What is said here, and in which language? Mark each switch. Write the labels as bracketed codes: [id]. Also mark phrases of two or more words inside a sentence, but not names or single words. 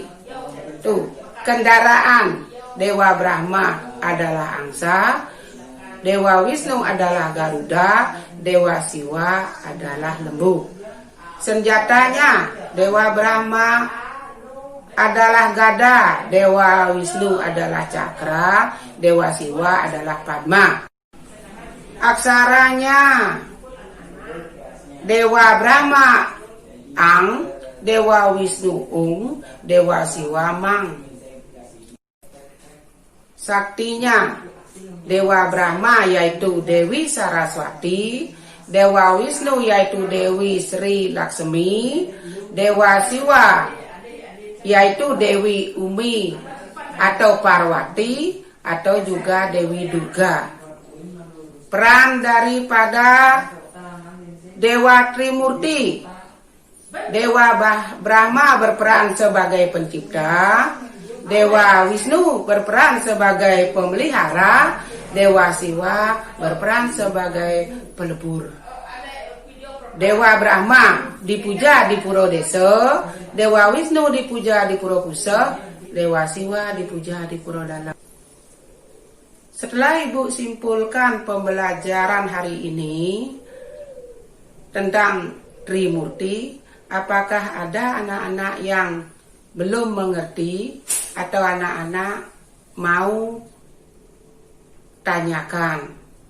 [id] Tuh, kendaraan Dewa Brahma adalah angsa, Dewa Wisnu adalah Garuda, Dewa Siwa adalah lembu. Senjatanya, Dewa Brahma adalah gada, Dewa Wisnu adalah cakra, Dewa Siwa adalah padma. Aksaranya, Dewa Brahma ang, Dewa Wisnu ung, Dewa Siwa mang. Saktinya, Dewa Brahma yaitu Dewi Saraswati, Dewa Wisnu yaitu Dewi Sri Laksmi, Dewa Siwa yaitu Dewi Umi atau Parwati atau juga Dewi Durga. Peran daripada Dewa Trimurti, Dewa Brahma berperan sebagai pencipta, Dewa Wisnu berperan sebagai pemelihara, Dewa Siwa berperan sebagai pelebur. Dewa Brahma dipuja di Puro Desa, Dewa Wisnu dipuja di Puro Pusat, Dewa Siwa dipuja di Puro Dalam. Setelah Ibu simpulkan pembelajaran hari ini tentang Trimurti, apakah ada anak-anak yang belum mengerti atau anak-anak mau tanyakan?